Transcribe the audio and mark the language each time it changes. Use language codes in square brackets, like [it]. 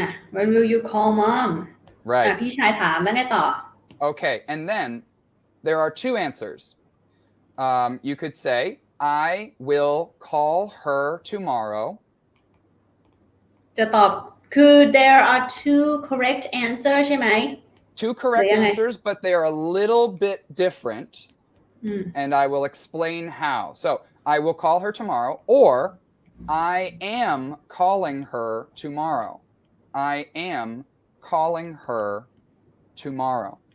[en] When will you call mom? Right. [th] พี่ชายถามแล้วไงต่อ [en] Okay, and then there are 2 answers. You could say, I will call her tomorrow. [th] จะตอบคือ [en] there are 2 correct answers [th] ใช่ไหม [en] 2 correct answers, but they are a little bit different, and I will explain how. So, I will call her tomorrow, or I am calling her tomorrow. I am calling her tomorrow.